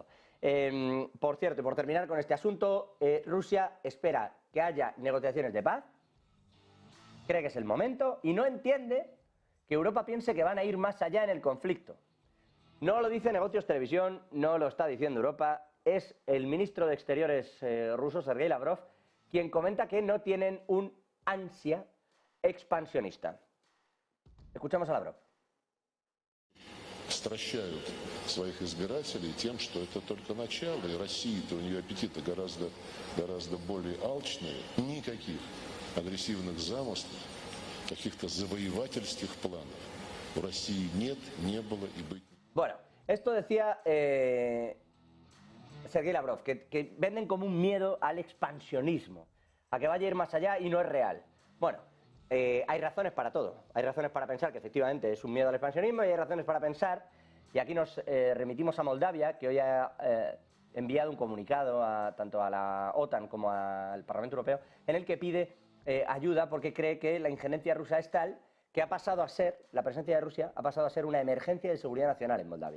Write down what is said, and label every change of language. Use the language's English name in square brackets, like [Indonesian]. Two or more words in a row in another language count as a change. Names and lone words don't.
[Spanish] Por cierto, y por terminar con este asunto, Rusia espera que haya negociaciones de paz, cree que es el momento y no entiende que Europa piense que van a ir más allá en el conflicto. No lo dice Negocios Televisión, no lo está diciendo Europa, es el ministro de Exteriores ruso, Sergei Lavrov, quien comenta que no tienen un ansia expansionista. Escuchamos a Lavrov. [Russian] Стращают своих избирателей тем, что это только начало, и Россия-то у нее аппетиты гораздо более алчные. Никаких агрессивных замыслов, каких-то завоевательских планов у России нет, не было и быть. [Spanish] Bueno, esto decía Sergei Lavrov, que venden como un miedo al expansionismo, a que vaya a ir más allá y no es real. Bueno, hay razones para todo. Hay razones para pensar que efectivamente es un miedo al expansionismo y hay razones para pensar, y aquí nos remitimos a Moldavia, que hoy ha enviado un comunicado tanto a la OTAN como al Parlamento Europeo, en el que pide ayuda porque cree que la injerencia rusa es tal que ha pasado a ser, la presencia de Rusia ha pasado a ser una emergencia de seguridad nacional en Moldavia.